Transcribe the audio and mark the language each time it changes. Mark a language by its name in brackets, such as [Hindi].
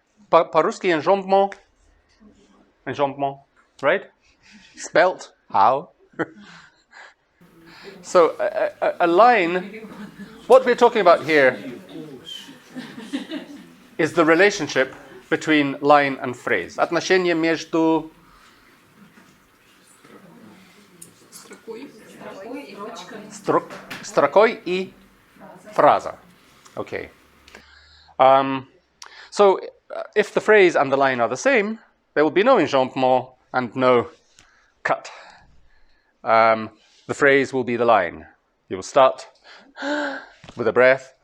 [Russian] По-русски [English] enjambment, right? Spelt how? So a line, what we're talking about here is the relationship between line and phrase. [Russian] Отношение между строкой и фраза. [English] Okay. So if the phrase and the line are the same, there will be no enjambment and no cut. The phrase will be the line. You will start with a breath.